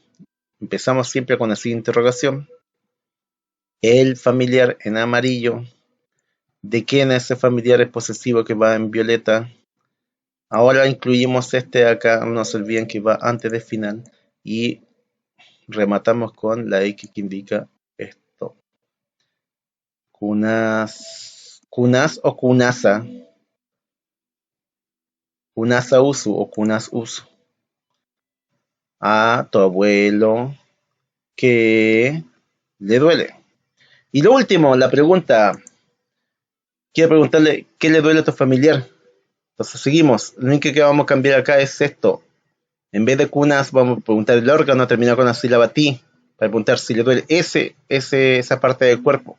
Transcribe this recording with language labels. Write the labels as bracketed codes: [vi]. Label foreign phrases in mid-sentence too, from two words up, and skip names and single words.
[es] Empezamos siempre con así interrogación. El familiar en amarillo. ¿De quién es ese familiar es posesivo que va en violeta? Ahora incluimos este acá, no se olviden que va antes del final. Y rematamos con la X que indica esto. [ay] Kunas o kunasa. Kunasa usu o kunas usu. [es] A tu abuelo que le duele. Y lo último, la pregunta. Quiero preguntarle, ¿qué le duele a tu familiar? Entonces seguimos. Lo único que vamos a cambiar acá es esto. En vez de cunas, vamos a preguntar el órgano, terminar con la sílaba ti, para preguntar si le duele esa parte del cuerpo.